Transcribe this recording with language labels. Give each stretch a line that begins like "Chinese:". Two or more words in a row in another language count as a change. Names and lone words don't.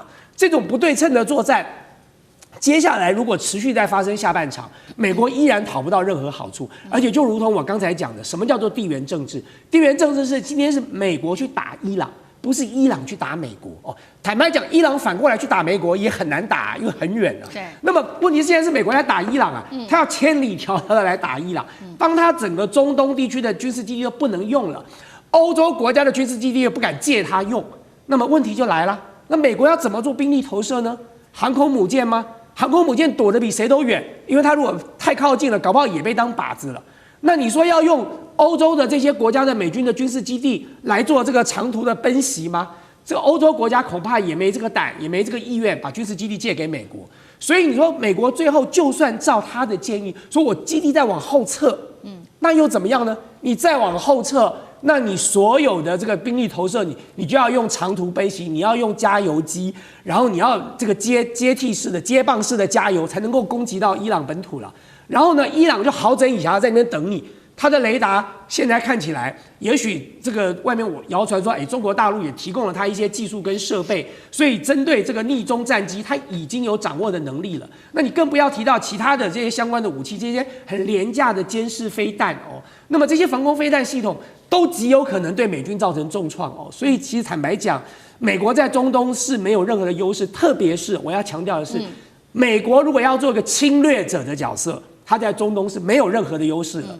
Chinese: 這種不對稱的作戰，接下來如果持續再發生下半場，美國依然討不到任何好處。而且就如同我剛才講的，什麼叫做地緣政治？地緣政治是今天是美國去打伊朗，不是伊朗去打美國哦。坦白講，伊朗反過来去打美國也很難打，因為很遠啊。對。那麼問題是現在是美國在打伊朗啊，他要千里迢迢的來打伊朗，當他整個中東地區的軍事基地都不能用了，歐洲國家的軍事基地又不敢借他用，那麼問題就來了。那美國要怎麼做兵力投射呢？航空母艦嗎？航空母艦躲得比誰都遠，因為他如果太靠近了，搞不好也被當靶子了。那你說要用歐洲的這些國家的美軍的軍事基地來做這個長途的奔襲嗎？這個歐洲國家恐怕也沒這個膽，也沒這個意願把軍事基地借給美國。所以你說美國最後就算照他的建議，說我基地再往後撤，那又怎麼樣呢？你再往後撤，那你所有的這個兵力投射，你就要用長途奔襲，你要用加油機，然後你要這個接替式的接棒式的加油，才能夠攻擊到伊朗本土了。然後呢，伊朗就好整以暇在那邊等你， 它的雷達現在看起來，也許這個外面我謠傳說，中國大陸也提供了它一些技術跟設備，所以針對這個匿蹤戰機，它已經有掌握的能力了。那你更不要提到其他的這些相關的武器，這些很廉價的監視飛彈哦。那麼這些防空飛彈系統都極有可能對美軍造成重創哦。所以其實坦白講，美國在中東是沒有任何的優勢，特別是我要強調的是，美國如果要做一個侵略者的角色，它在中東是沒有任何的優勢的。